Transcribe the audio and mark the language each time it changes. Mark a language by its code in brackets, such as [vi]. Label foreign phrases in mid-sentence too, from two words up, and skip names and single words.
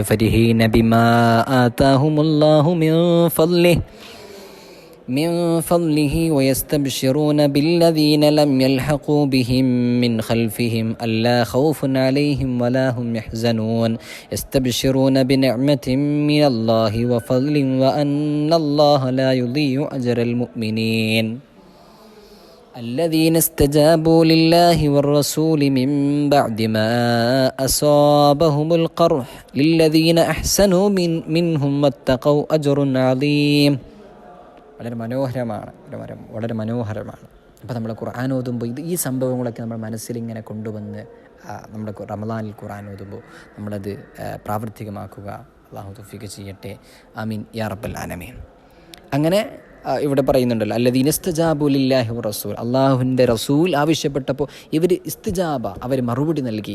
[ar] فرحين بما آتاهم الله من فضله ويستبشرون بالذين لم يلحقوا بهم من خلفهم ألا خوف عليهم ولا هم يحزنون يستبشرون بنعمة من الله وفضل وأن الله لا يضيع أجر المؤمنين الذين استجابوا لله والرسول من بعد ما أصابهم القرح للذين أحسنوا منهم واتقوا أجر عظيم. [ml] വളരെ മനോഹരമാണ്. അപ്പോൾ നമ്മൾ ഖുർആൻ ഓതുമ്പോൾ ഈ സംഭവങ്ങളൊക്കെ നമ്മുടെ മനസ്സിലിങ്ങനെ കൊണ്ടുവന്ന് നമ്മുടെ റമളാനിൽ ഖുർആൻ ഓതുമ്പോൾ നമ്മളത് പ്രാവർത്തികമാക്കുക. അല്ലാഹു തൗഫീഖ് ചെയ്യട്ടെ. [ar] آمين يا رب العالمين. [ml] അങ്ങനെ ഇവിടെ പറയുന്നുണ്ടല്ലോ, [ar] الذين استجابوا لله والرسول, [ml] അള്ളാഹുവിൻ്റെ റസൂൽ ആവശ്യപ്പെട്ടപ്പോൾ ഇവർ ഇസ്തിജാബ, അവർ മറുപടി നൽകി.